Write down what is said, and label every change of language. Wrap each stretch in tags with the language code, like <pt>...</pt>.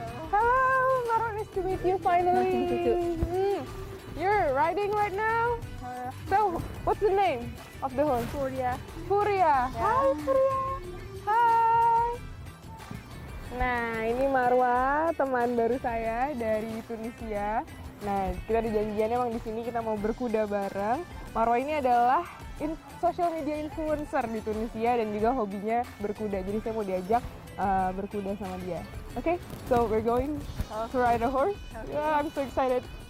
<en>Hello, Marwah, nice to meet you finally. You're riding right now? So, what's the name of the horse? Furia. Furia. Hai, Furia. Hai.</en> <id>Nah, ini Marwah, teman baru saya dari Tunisia. Nah, kita di janjiannya emang di sini kita mau berkuda bareng. Marwah ini adalah social media influencer di Tunisia dan juga hobinya berkuda. Jadi saya mau diajak berkuda sama dia.</id> <en>Okay, so we're going to ride a horse. Yeah, I'm so excited.</en>